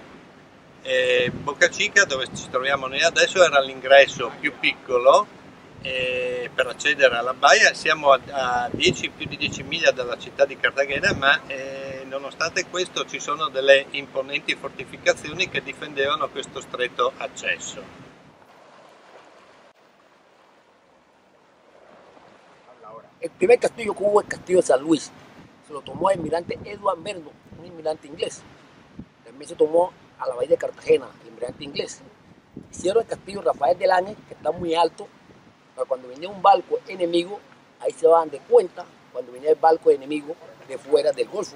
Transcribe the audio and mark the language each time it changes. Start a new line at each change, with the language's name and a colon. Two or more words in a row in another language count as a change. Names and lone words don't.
Italian: Bocachica, dove ci troviamo noi adesso, era l'ingresso più piccolo per accedere alla baia. Siamo a più di 10 miglia dalla città di Cartagena, ma nonostante questo ci sono delle imponenti fortificazioni che difendevano questo stretto accesso.
Spanish: El primer castillo que hubo es el castillo de San Luis. Se lo tomó el almirante Edward Merno, un inmigrante inglés. También se tomó a la bahía de Cartagena, el inmigrante inglés. Hicieron el castillo Rafael del Ángel, que está muy alto, para cuando venía un barco enemigo, ahí se daban de cuenta, cuando venía el barco enemigo de fuera del Golfo.